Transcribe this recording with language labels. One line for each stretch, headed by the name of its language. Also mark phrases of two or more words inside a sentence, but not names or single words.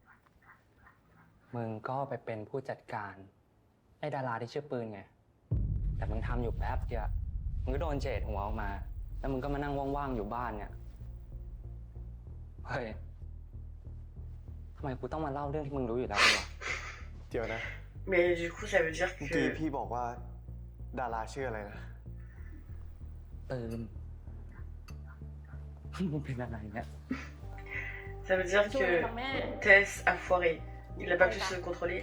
Thai: มึงก็ไปเป็นผู้จัดการไอ้ดาราที่ชื่อปืนไง แต่มึงทำอยู่แป๊บเดียวมึงก็โดนเฉดหัวออกมา แล้วมึงก็มานั่งว่างๆอยู่บ้านเนี่ย เฮ้ย ทำไมกูต้องมาเล่าเรื่องที่มึงรู้อยู่แล้ววะ เดี๋ยวนะ
French: Mais du coup, ça veut dire
Thai: เมื่อกี้
French: que...
Thai: พี่บอกว่าดาราชื่ออะไรนะ ปืน มึงเป็นอะไรเนี่ย
French: Ça veut dire que Tess a foiré. Il n'a pas pu se contrôler.